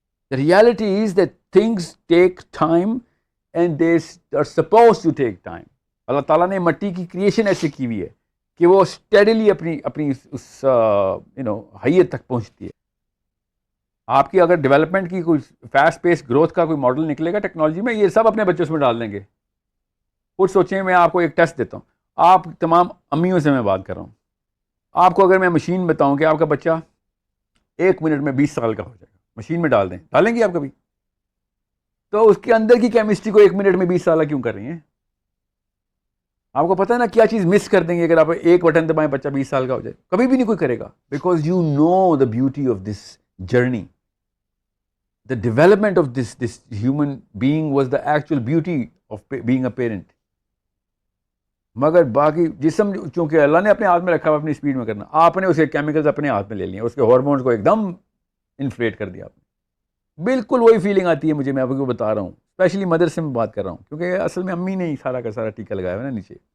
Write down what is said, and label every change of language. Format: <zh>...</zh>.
<en>The reality is that things take time and they are suppose to take time.</en> <ur>اللہ تعالیٰ نے مٹی کی creation ایسے کی ہوئی ہے کہ وہ اسٹیڈیلی اپنی اس حیت تک پہنچتی ہے. آپ کی اگر ڈیولپمنٹ کی کوئی فاسٹ پیس گروتھ کا کوئی ماڈل نکلے گا ٹیکنالوجی میں، یہ سب اپنے بچوں میں ڈال دیں گے. کچھ سوچیں، میں آپ کو ایک ٹیسٹ دیتا ہوں، آپ تمام امیوں سے میں بات کر رہا ہوں. آپ کو اگر میں مشین بتاؤں کہ آپ کا بچہ 1 منٹ میں 20 سال کا ہو جائے گا، مشین میں ڈال دیں، ڈالیں گے آپ کبھی؟ تو اس کے اندر کی کیمسٹری کو 1 منٹ میں 20 سالہ کیوں کر رہی ہیں؟ آپ کو پتہ ہے نا کیا چیز مس کر دیں گے اگر آپ ایک بٹن دبائیں بچہ 20 سال کا ہو جائے؟ کبھی بھی نہیں کوئی کرے گا.</ur> <en>Because you know the beauty of this journey. The development of this human being was the actual beauty of being a parent.</en> <ur>مگر باقی جسم چونکہ اللہ نے اپنے ہاتھ میں رکھا ہوا اپنی اسپیڈ میں کرنا، آپ نے اس کے کیمیکلز اپنے ہاتھ میں لے لیے، اس کے ہارمونز کو ایک دم انفلیٹ کر دیا آپ نے. بالکل وہی فیلنگ آتی ہے مجھے، میں آپ کو بتا رہا ہوں، اسپیشلی مدر سے میں بات کر رہا ہوں، کیونکہ اصل میں امی نے ہی سارا کا سارا ٹیکا لگایا ہوا نا نیچے.</ur>